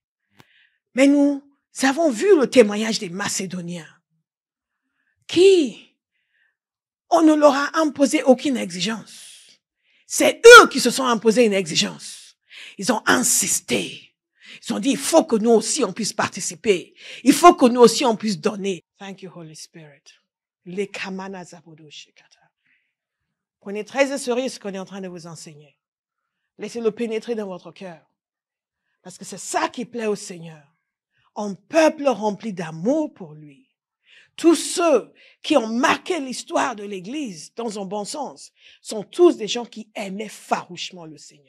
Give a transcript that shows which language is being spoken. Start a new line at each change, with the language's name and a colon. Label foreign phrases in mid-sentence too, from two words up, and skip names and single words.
French: Mais nous avons vu le témoignage des Macédoniens qui, on ne leur a imposé aucune exigence. C'est eux qui se sont imposés une exigence. Ils ont insisté. Ils ont dit, il faut que nous aussi on puisse participer. Il faut que nous aussi on puisse donner.
English: Thank you, Holy Spirit. Les kamana zabodo shikata.
French: Prenez très au sérieux ce qu'on est en train de vous enseigner. Laissez-le pénétrer dans votre cœur. Parce que c'est ça qui plaît au Seigneur. Un peuple rempli d'amour pour lui. Tous ceux qui ont marqué l'histoire de l'Église, dans un bon sens, sont tous des gens qui aimaient farouchement le Seigneur.